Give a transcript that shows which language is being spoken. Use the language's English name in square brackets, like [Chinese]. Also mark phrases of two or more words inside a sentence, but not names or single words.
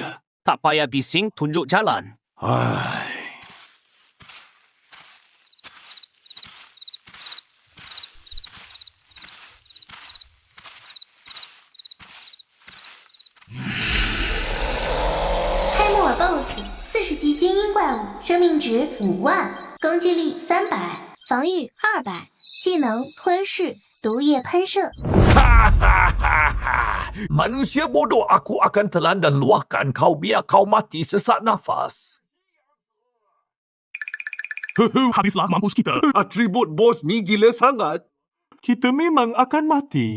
[Malay] Tak payah bising, tunjuk jalan. Hai. [Chinese] BOSS 40 级精英怪物，生命值5万，攻击力300，防御200，技能吞噬、毒液喷射。 [Malay] Manusia bodoh, aku akan telan dan luahkan kau biar kau mati sesak nafas. Habislah mampus kita. Atribut bos ni gila sangat. Kita memang akan mati.